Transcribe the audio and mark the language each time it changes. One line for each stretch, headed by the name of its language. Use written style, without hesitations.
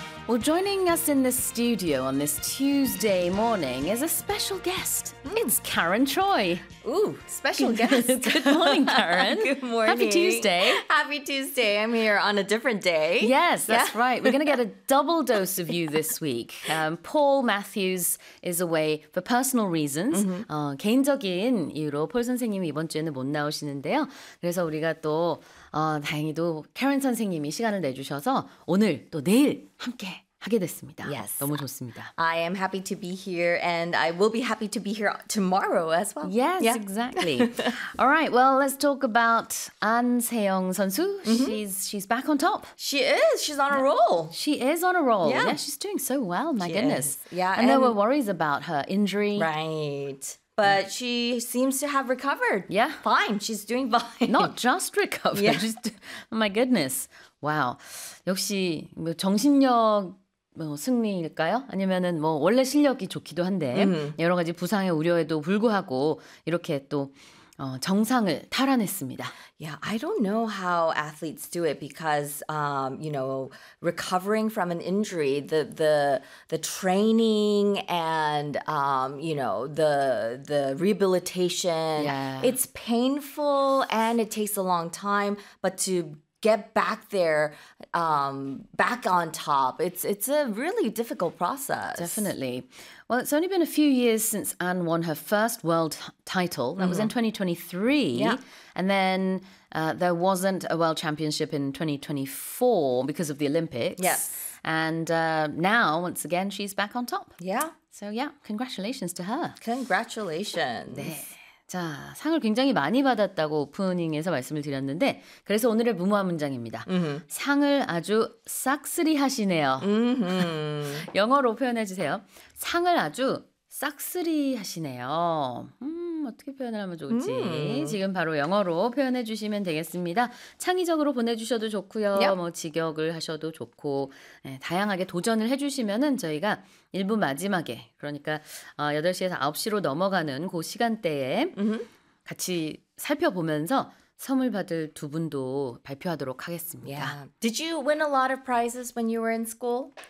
English: Well, joining us in the studio on this Tuesday morning is a special guest. It's Karen Choi. Ooh, special guest. Good morning, Karen. Good morning. Happy Tuesday. Happy Tuesday. I'm here on a different day. Yes, that's right. We're going to get a double dose of you this week. Paul Matthews is away for personal reasons. Mm-hmm.
Korean: 개인적인 이유로 폴 선생님이 이번 주에는 못 나오시는데요. 그래서 우리가 또 다행히도 Karen 선생님이 시간을 내주셔서 오늘 또 내일 함께 하게 됐습니다.
English: Yes.
Korean: 너무 좋습니다.
English: I am happy to be here and I will be happy to be here tomorrow as well. Yes, yeah. Exactly. All right. Well, let's talk about An Se-young 선수. Mm-hmm. She's back on top. She is. She's on a roll. She is on a roll. Yeah. She's doing so well. My she goodness. Is. Yeah. And there were worries about her injury. Right. But she seems to have recovered. Yeah. Fine. She's doing fine. Not just recovered. Yeah. Just, my goodness. Wow.
Korean: 역시 뭐 정신력 뭐 승리일까요? 아니면은 뭐 원래 실력이 좋기도 한데 여러 가지 부상의 우려에도 불구하고 이렇게 또 정상을 탈환했습니다.
English: Yeah, I don't know how athletes do it because, you know, recovering from an injury, the training and, you know, the rehabilitation, yeah. It's painful and it takes a long time, but to get back there, back on top, it's a really difficult process. Definitely. Well, it's only been a few years since Anne won her first world title. That was in 2023. Yeah. And then there wasn't a world championship in 2024 because of the Olympics. Yes. And now, once again, she's back on top. Yeah. So, yeah, congratulations to her. Congratulations.
Korean: 네. 자, 상을 굉장히 많이 받았다고 오프닝에서 말씀을 드렸는데 그래서 오늘의 무모한 문장입니다. Mm-hmm. 상을 아주 싹쓸이 하시네요. Mm-hmm. 영어로 표현해 주세요. 상을 아주 싹쓸이 하시네요. 어떻게 표현을 하면 좋지? Mm. 지금 바로 영어로 표현해 주시면 되겠습니다. 창의적으로 보내주셔도 좋고요.
English: Yep.
Korean: 뭐 직역을 하셔도 좋고 네, 다양하게 도전을 해주시면은 저희가 1부 마지막에 그러니까 8시에서 9시로 넘어가는 그 시간대에 mm-hmm. 같이 살펴보면서 선물 받을 두 분도 발표하도록 하겠습니다.
English: Yeah. Did you win a lot of prizes when you were in school?